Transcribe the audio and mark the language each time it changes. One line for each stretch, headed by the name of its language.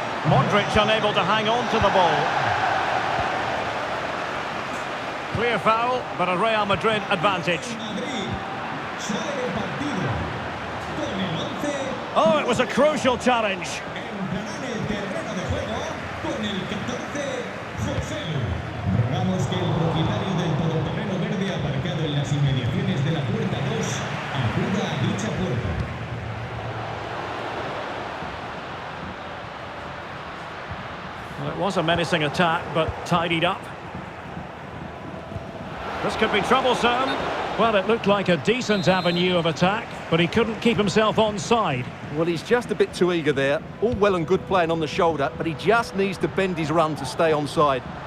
English: Modric unable to hang on to the ball. Clear foul, but a Real Madrid advantage.
Spanish: Madrid sale del partido con el 11.
English: Oh, it was a crucial challenge.
Spanish: Entrará en el terreno de juego con el 14, Joselu. Rogamos que el propietario del todoterreno verde aparcado en las inmediaciones de la puerta 2 acuda a dicha puerta.
English: Well, it was a menacing attack, but tidied up. This could be troublesome. Well, it looked like a decent avenue of attack, but he couldn't keep himself onside. Well, he's just a bit too eager there. All well and good playing on the shoulder, but he just needs to bend his run to stay onside.